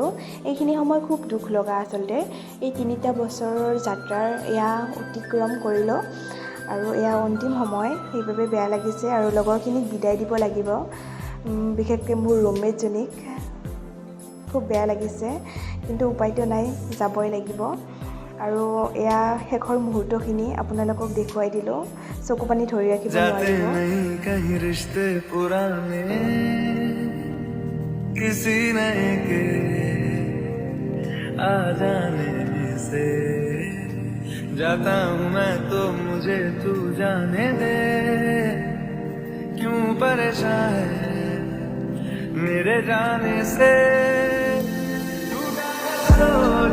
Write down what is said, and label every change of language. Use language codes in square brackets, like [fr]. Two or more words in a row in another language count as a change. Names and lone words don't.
[as] এইখিনি সময় খুব দুখ লগা আচলতে, এই 3টা বছৰৰ যাত্ৰাৰ এয়া অতিক্ৰম কৰিলোঁ, আৰু এয়া অন্তিম সময়, সেইবাবে বেয়া লাগিছে। আৰু লগৰখিনিক বিদায় দিব লাগিব, বিশেষকৈ মোৰ ৰুমমেটজনীক। খুব বেয়া লাগিছে, কিন্তু উপায়তো নাই, যাবই লাগিব। আৰু এয়া শেষৰ মুহূৰ্তখিনি আপোনালোকক দেখুৱাই দিলোঁ, চকু পানী ধৰি ৰাখিব নোৱাৰিব। [hi] जाता हूँ मैं तो मुझे तू जाने दे, क्यों परेशान है मेरे जाने से।